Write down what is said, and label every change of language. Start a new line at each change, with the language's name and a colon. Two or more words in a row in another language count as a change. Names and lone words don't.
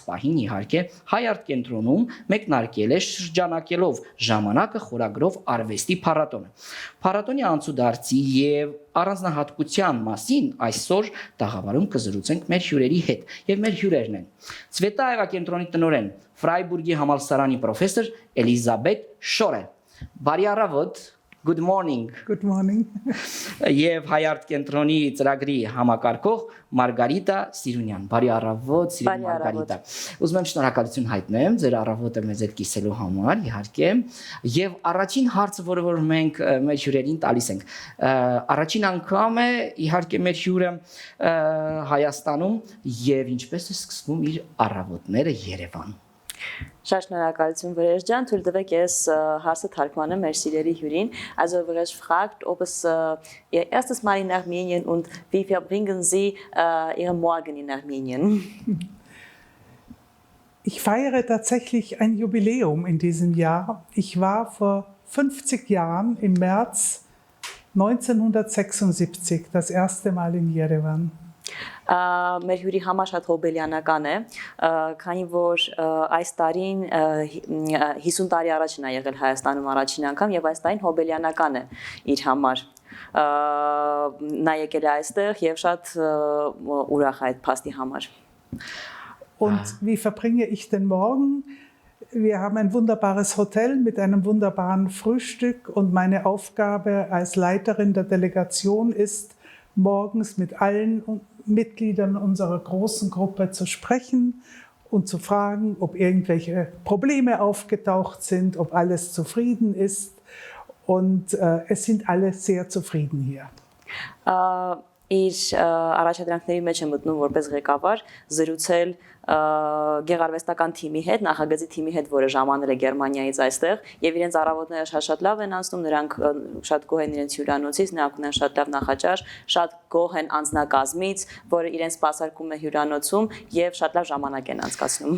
Armenian: պահին իհարկե Հայ արտ կենտրոնում մեկնարկել է շրջանակելով ժամանակը խորագրով արվեստի փառատոնը։ Փառատոնի անցուդարձի եւ առանձնահատկության մասին այսօր տաղավարում կզրուցենք մեր հյուրերի հետ եւ մեր հյուրերն են Ցվետաևա կենտրոնի տնօրեն Ֆրայբուրգի համալսարանի պրոֆեսոր Էլիզաբետ Շորը։ Բարի առավոտ,
English: good morning։ Good morning։
Armenian: Եվ Հայ արտ կենտրոնի ծրագրի համակարգող Մարգարիտա Սիրունյան։ Բարի առավոտ, սիրելի Մարգարիտա։ Ուզում եմ շնորհակալություն հայտնեմ ձեր առավոտը մեզ հետ կիսելու համար, իհարկե։ Եվ առաջին հարցը, որը որ մենք մեր հյուրերին տալիս ենք, առաջին անգամ է իհարկե մեր հյուրը Հայաստանում եւ ինչպես է սկսվում իր առավոտները Երևանում։ Շատ շնորհակալություն Վրեժ ջան, թույլ տվեք ես հարցը թարգմանեմ մեր սիրելի հյուրին.
German: Also Վրեժ fragt, ob es Ihr erstes Mal in Armenien und wie verbringen Sie Ihren Morgen in Armenien? Ich feiere tatsächlich ein Jubiläum in diesem Jahr. Ich war vor 50 Jahren im März 1976 das erste Mal in Yerevan.
Armenian: Մեր հյուրի համար շատ հոբելյանական է, քանի որ այս տարին 50 տարի առաջին է եղել Հայաստանում առաջին անգամ եւ այս տարին հոբելյանական է իր համար։ Նա եկել է այստեղ եւ շատ ուրախ է այդ փաստի համար։
German: Und wie verbringe ich den Morgen? Wir haben ein wunderbares Hotel mit einem wunderbaren Frühstück und meine Aufgabe als Leiterin der Delegation ist, morgens mit allen Mitgliedern unserer großen Gruppe zu sprechen und zu fragen, ob irgendwelche Probleme aufgetaucht sind, ob alles zufrieden ist. Und es sind alle sehr zufrieden hier.
Armenian: Իր առաջադրանքների մեջ եմ մտնում որպես ղեկավար զրուցել գեղարվեստական թիմի հետ, նախագծի թիմի հետ, որը ժամանել է Գերմանիայից այստեղ, եւ իրենց առավոտները շատ լավ են անցնում, նրանք շատ գոհ են իրենց հյուրանոցից, նրանք ունեն շատ լավ նախաճաշ, շատ գոհ են անձնակազմից, որը իրենց սպասարկում է հյուրանոցում եւ շատ լավ ժամանակ են անցկացնում։